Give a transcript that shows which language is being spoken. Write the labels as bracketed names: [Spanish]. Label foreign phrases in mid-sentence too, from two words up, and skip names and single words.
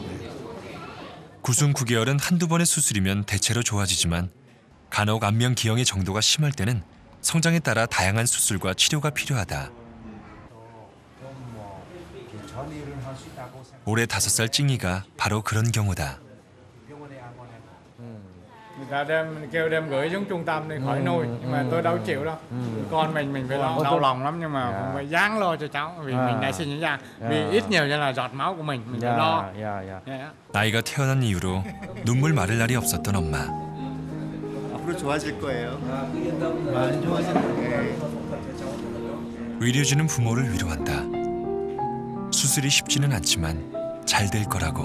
[Korean] 구순 9개월은 한두 번의 수술이면 대체로 좋아지지만 간혹 안면기형의 정도가 심할 때는 성장에 따라 다양한 수술과 치료가 필요하다. 올해 5살 찡이가 바로 그런 경우다. [Vietnamese] Người ta kêu đem gửi xuống trung tâm đi khỏi nuôi, nhưng mà tôi đâu chịu đâu. Con mình phải lo, đau lòng lắm nhưng mà cũng phải ráng lo cho cháu vì mình đã sinh ra. Vì ít nhiều là giọt máu của mình phải lo. [Korean] 아이가 태어난 이후로 눈물 마를 날이 없었던 엄마. 앞으로 좋아질 거예요. 많이 좋아질 거예요. 의료진은 부모를 위로한다. 수술이 쉽지는 않지만 잘 될 거라고.